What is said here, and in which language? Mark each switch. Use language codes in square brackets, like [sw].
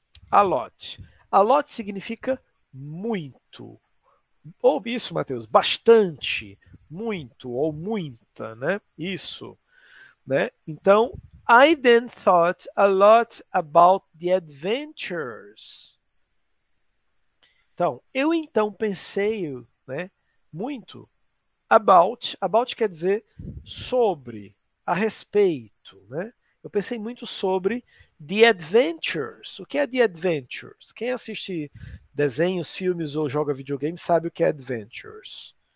[pt] A lot. A lot significa muito. Ou isso, Matheus, bastante, muito ou muita, né? Isso, né? Então, [en] I then thought a lot about the adventures. [pt] Então, eu então pensei, né, muito. About quer dizer sobre, a respeito, né? Eu pensei muito sobre The Adventures. O que é The Adventures? Quem assiste desenhos, filmes ou joga videogame sabe o que é Adventures.